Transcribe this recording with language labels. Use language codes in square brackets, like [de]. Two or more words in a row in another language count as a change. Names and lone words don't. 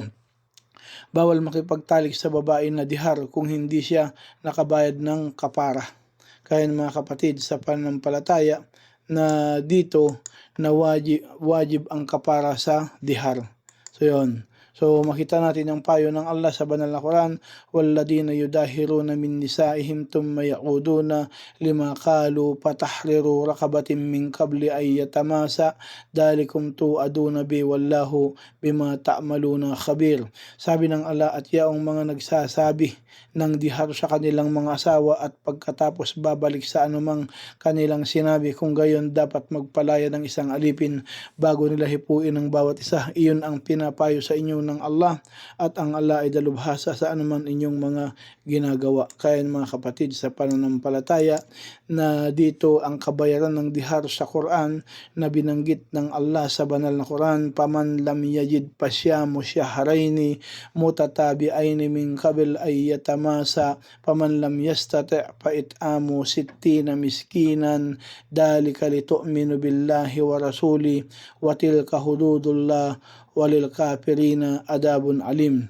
[tl] Bawal makipagtalik sa babae na dihar kung hindi siya nakabayad ng kapara. Kaya mga kapatid, sa pananampalataya na dito na wajib ang kapara sa dihar. So yun. So makita natin ang payo ng Allah sa banal na Quran, [ar] والذين يظاهرون من نسائهم ثم يعودون لما قالوا فتحرير رقبة من قبل أن يتماسا ذلكم توعظون به والله بما تعملون خبير. [tl] Sabi ng Allah, at yaong mga nagsasabi ng dihar sa kanilang mga asawa at pagkatapos babalik sa anumang kanilang sinabi, kung gayon dapat magpalaya ng isang alipin bago nila hipuin ang bawat isa. Iyon ang pinapayo sa inyo ng Allah, at ang Allah ay dalubhasa sa anuman inyong mga ginagawa. Kaya mga kapatid, sa pananampalataya na dito ang kabayaran ng dihar sa Quran na binanggit ng Allah sa banal na Quran, [ar] فمن لم يجد فصيام شهرين متتابعين من قبل أن يتماسا فمن لم يستطع فإطعام ستين مسكينا ذلك لتؤمنوا بالله ورسوله وتلك حدود الله وللكافرين عذاب أليم.